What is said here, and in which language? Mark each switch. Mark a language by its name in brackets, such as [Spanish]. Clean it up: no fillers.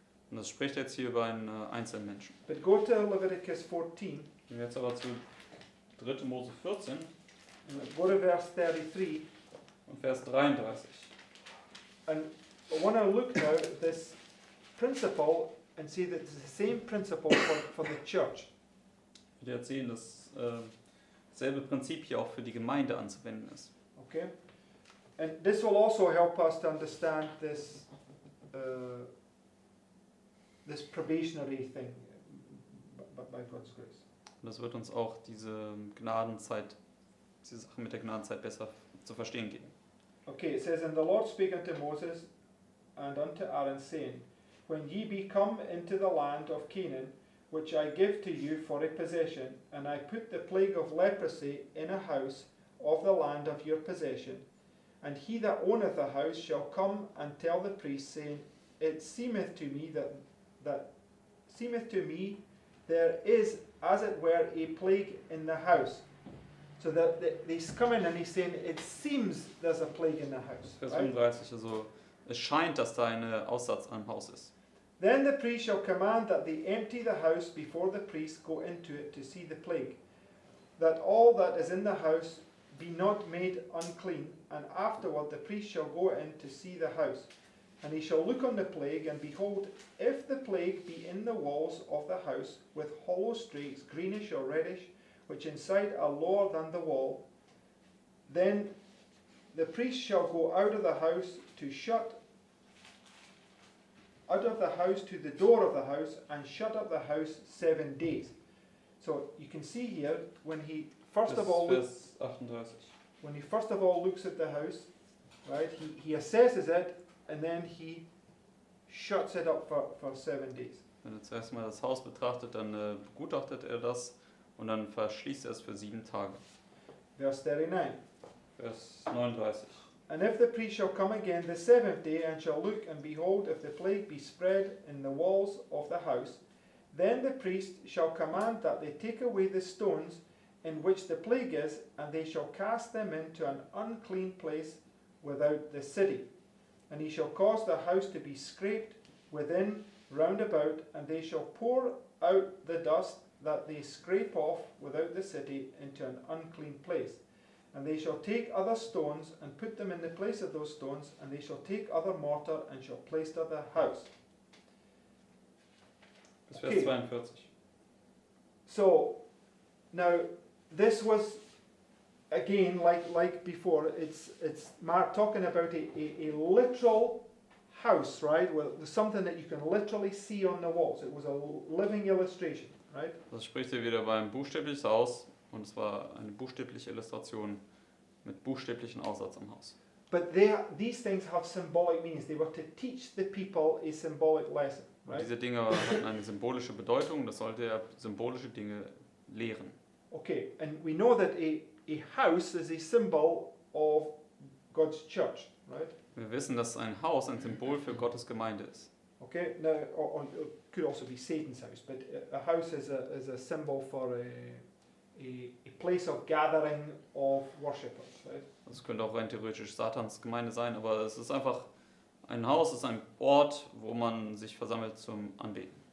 [German] Und das spricht jetzt hier über einen einzelnen Menschen. [English] But go to Leviticus 14, [German] Gehen wir jetzt aber zu 3. Mose 14 [English] and go to verse 33. [German] und Vers 33. [English] And I want to look now at this principle and see that it's the same principle for the church. [German] Wir jetzt sehen, dass dasselbe Prinzip hier auch für die Gemeinde anzuwenden ist. [English] Okay? And this will also help us to understand this probationary thing by God's grace. [German] Und das wird uns auch diese Gnadenzeit, diese Sache mit der Gnadenzeit besser zu verstehen geben. [English] Okay, it says, And the Lord spake unto Moses and unto Aaron, saying, When ye be come into the land of Canaan, which I give to you for a possession, and I put the plague of leprosy in a house of the land of your possession, and he that owneth the house shall come and tell the priest, saying, It seemeth to me there is, as it were, a plague in the house. So that he's coming and he's saying, It seems there's a plague in the house. [German] Vers [English] Right? [German] 35, also es scheint, dass da eine Aussatz am Haus ist. [English] Then the priest shall command that they empty the house before the priests go into it to see the plague, that all that is in the house be not made unclean, and afterward the priest shall go in to see the house. And he shall look on the plague, and behold, if the plague be in the walls of the house, with hollow streaks, greenish or reddish, which inside are lower than the wall, then the priest shall go out of the house to the door of the house, and shut up the house 7 days. So you can see here, when he first of all [German] Vers 38. [English] looks at the house, right? He assesses it, and then he shuts it up for 7 days. [German] Wenn er zuerst mal das Haus betrachtet, dann begutachtet er das und dann verschließt er es für 7 Tage. [English] Verse 39. [German] Vers 39. [English] And if the priest shall come again the 7th day, and shall look, and behold, if the plague be spread in the walls of the house, then the priest shall command that they take away the stones in which the plague is, and they shall cast them into an unclean place without the city. And he shall cause the house to be scraped within round about, and they shall pour out the dust that they scrape off without the city into an unclean place. And they shall take other stones and put them in the place of those stones, and they shall take other mortar and shall place it the house. [German] Bis Vers [English] Okay. [German] 42. [English] So now this was again like before. It's Mark talking about a literal house, right? Well, there's something that you can literally see on the walls. It was a living illustration, right? [German] Das spricht hier wieder beim buchstäbliches Haus und es war eine buchstäbliche Illustration mit buchstäblichen Aussatz am Haus. [English] But these things have symbolic meanings. They were to teach the people a symbolic lesson, [German] Und [English] right? [German] diese Dinge hatten eine symbolische Bedeutung, das sollte er symbolische Dinge lehren. [English] Okay, and we know that a house is a symbol of God's church, right? [German] Wir wissen, dass ein Haus ein Symbol für Gottes Gemeinde ist. [English] Okay, now or it could also be Satan's house, but a house is a symbol for a place of gathering of worshippers, right? [German] Das könnte auch rein theoretisch Satans Gemeinde sein, aber es ist einfach ein Haus, es ist ein Ort, wo man sich versammelt zum Anbeten.